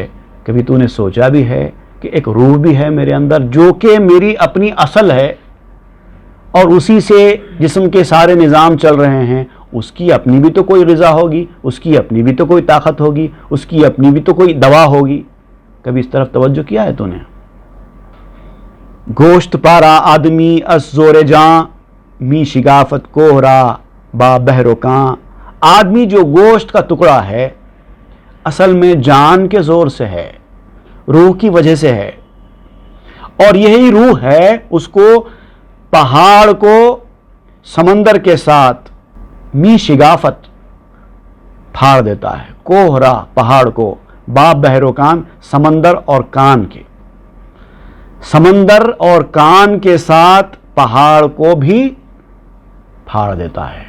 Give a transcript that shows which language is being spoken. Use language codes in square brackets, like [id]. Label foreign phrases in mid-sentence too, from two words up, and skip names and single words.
[ur] کبھی تو نے سوچا بھی ہے کہ ایک روح بھی ہے میرے اندر جو کہ میری اپنی اصل ہے، اور اسی سے جسم کے سارے نظام چل رہے ہیں، اس کی اپنی بھی تو کوئی غذا ہوگی، اس کی اپنی بھی تو کوئی طاقت ہوگی، اس کی اپنی بھی تو کوئی دوا ہوگی۔ کبھی اس طرف توجہ کیا ہے تو نے؟ [fa] گوشت پارا آدمی اس زور جاں، می شگافت کوہرا با بہر و کاں، [ur] آدمی جو گوشت کا ٹکڑا ہے اصل میں جان کے زور سے ہے، روح کی وجہ سے ہے، اور یہی روح ہے اس کو پہاڑ کو سمندر کے ساتھ [fa] می شگافت [ur] پھاڑ دیتا ہے، کوہرا پہاڑ کو، [fa] باب بحر و کان [ur] سمندر اور کان کے، سمندر اور کان کے ساتھ پہاڑ کو بھی پھاڑ دیتا ہے۔